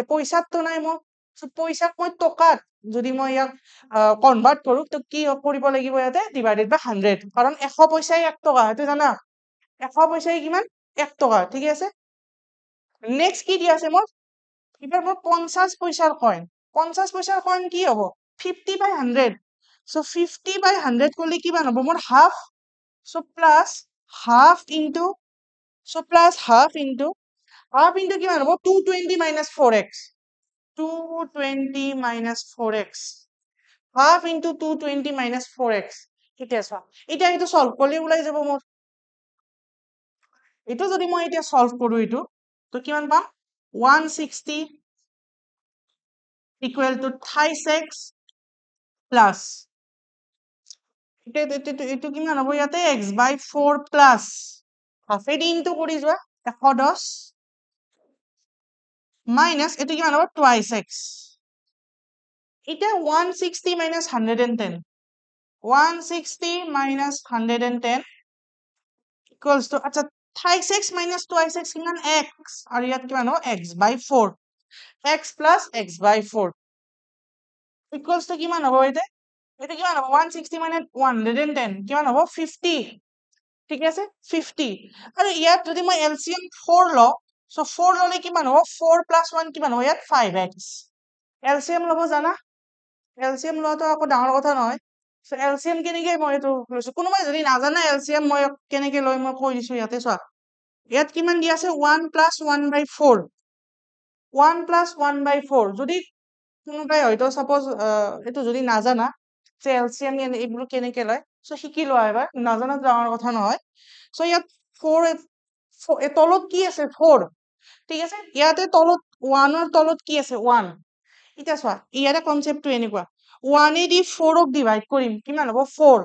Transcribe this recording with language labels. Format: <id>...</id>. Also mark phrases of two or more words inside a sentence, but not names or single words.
<as>পইচাত তো নাই মোৰ সো পইচাক মই টকাত যদি মই ইয়াক কনভার্ট কৰো তো কি কৰিব লাগিব ইয়াতে</as> <en>divided by</en> <as>100 কাৰণ 100 পইচাই 1 টকা হেতু জানা 100 পইচাই কিমান 1 টকা ঠিক আছে নেক্সট কি দিয়া আছে মোৰ এবাৰ মোৰ 50 পইচাৰ কইন 50 পইচাৰ কইন কি হ'ব</as> <en>50 by 100 so 50 by 100</en> <as>করলে কিমান হ'ব মোৰ হাফ</as> <en>so plus half into</en> <as>কিমান হ'ব</as> <en>220 minus 4x 220 minus 4x half into 220 minus 4x</en> <as>এতিয়া চোৱা এতিয়া এটো সলভ করলে ওলাই যাব মোৰ এটো যদি মই এতিয়া সলভ কৰো এটো তো কিমান পাম</as> <en>160 equal to thrice x plus</en> <as>এটো কিমান হ'ব ইয়াতে</as> <en>x by 4 plus</en> <as>হাফে দি ইনটু কৰি যোৱা 110 মাইনাছ এইটো কিমান হ'ব</as> <en>twice x</en> <as>এতিয়া</as> <en>160 minus 110 160 minus 110 equals to</en> <as>আচ্ছা</as> <en>thrice x minus twice x</en> <as>কিমান x আৰু ইয়াত কিমান হ'ব</as> <en>x by 4 x plus x by 4 equals to</en> <as>কিমান হ'ব এটা কিমান হ'ব</as> <en>160 minus 110</en> <as>কিমান হ'ব 50 ঠিক আছে 50 আৰু ইয়াত যদি মই LCM 4 লওঁ so 4 ললে কিমান হ'ব</as> <en>4 plus 1</en> <as>কিমান হ'ব ইয়াত 5x LCM ল'ব জানা LCM লোৱাটো আকৌ ডাঙৰ কথা নহয় so LCM কেনেকে মই এইটো লৈছো কোনোবাই যদি নাজানে LCM মই কেনেকে লৈ মই কৈ দিছো ইয়াতে চোৱা ইয়াত কিমান দি আছে</as> <en>1 plus 1 by 4 1 plus 1 by 4</en> <as>যদি কোনোবাই হয়তো সাপোজ এইটো যদি নাজানা যে LCM এইবোৰ কেনেকে লয় so শিকি লোৱা এবাৰ নাজানা ডাঙৰ কথা নহয় so ইয়াত 4 তলত কি আছে 4 ঠিক আছে ইয়াতে তলত 1 ৰ তলত কি আছে 1 এটা চোৱা ইয়াৰে কনসেপ্টটো এনেকুৱা 1 এ দি 4 ক ডিভাইড কৰিম কিমান হ'ব 4</as>